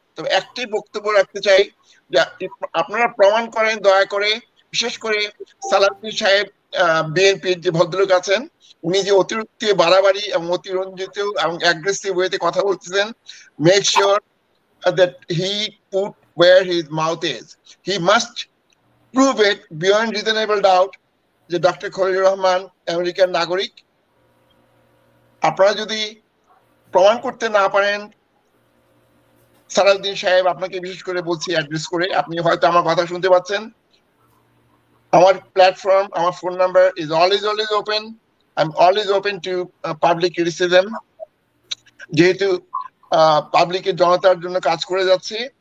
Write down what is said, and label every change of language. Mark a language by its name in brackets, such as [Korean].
[Bangla] তবে একটাই বক্তব্য রাখতে চাই যে আপনারা প্রমাণ করেন দয়া করে। বিশেষ করে সালাউদ্দিন সাহেব, বিএনপির যে ভদ্রলোক আছেন, উনি যে অতিরিক্ত বাড়াবাড়ি এবং অতিরঞ্জিত এবং অ্যাগ্রেসিভ ওয়েতে কথা বলতেছেন, [English] Make sure that he put where his mouth is. He must prove it beyond reasonable doubt [Bangla] যে ডক্টর খলিলুর রহমান আমেরিকার নাগরিক। আপনারা যদি প্রমাণ করতে না পারেন, সালাউদ্দিন সাহেব আপনাকে বিশেষ করে বলছি অ্যাড্রেস করে, আপনি হয়তো আমার কথা শুনতে পাচ্ছেন, আমার প্ল্যাটফর্ম, আমার phone number is always open. [English] I am always open to public criticism. [Bangla] যেহেতু পাবলিকের জনতার জন্য কাজ করে যাচ্ছে।